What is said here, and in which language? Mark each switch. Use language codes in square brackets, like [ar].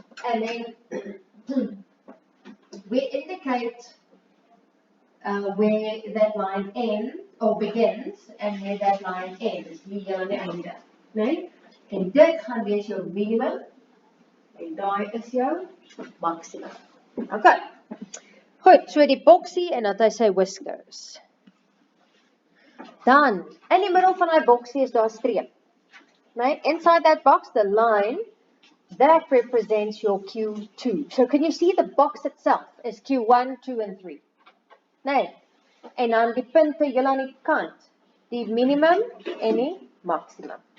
[en] And then we indicate where that line ends or begins and where that line ends, [af] hier aan die einde, nee? En dit gaan wees jou minimum en daai is jou maximum. Okay. Goed, so die boksie en dan hy sy whiskers. Dan, in die middel van die boksie is daar 'n streep. [en] Right? Inside that box, the line, that represents your Q2. So can you see the box itself is Q1, 2 and 3? [af] Nee. En dan die punte heel aan die kant, die minimum en die maximum.